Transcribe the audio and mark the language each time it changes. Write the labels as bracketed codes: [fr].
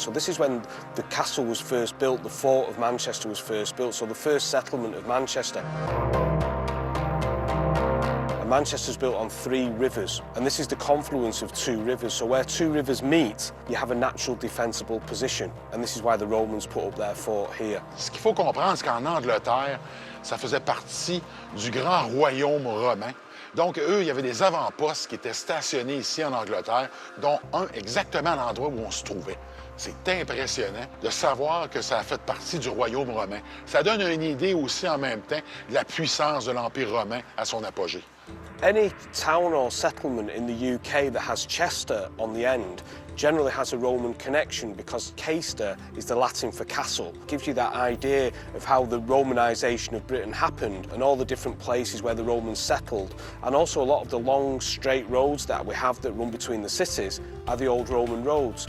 [en] So this is when the castle was first built, the fort of Manchester was first built, so the first settlement of Manchester. Manchester's built on 3 rivers, and this is the confluence of 2 rivers. So where 2 rivers meet, you have a natural defensible position, and this is why the Romans put up their fort here. [fr] Ce qu'il faut comprendre, c'est qu'en Angleterre, ça faisait partie du grand royaume romain. Donc, eux, il y avait des avant-postes qui étaient stationnés ici en Angleterre, dont un exactement à l'endroit où on se trouvait. C'est impressionnant de savoir que ça a fait partie du royaume romain. Ça donne une idée aussi en même temps de la puissance de l'Empire romain à son apogée. [en] Any town or settlement in the UK that has Chester on the end generally has a Roman connection because Caster is the Latin for castle. It gives you that idea of how the Romanisation of Britain happened and all the different places where the Romans settled. And also a lot of the long straight roads that we have that run between the cities are the old Roman roads.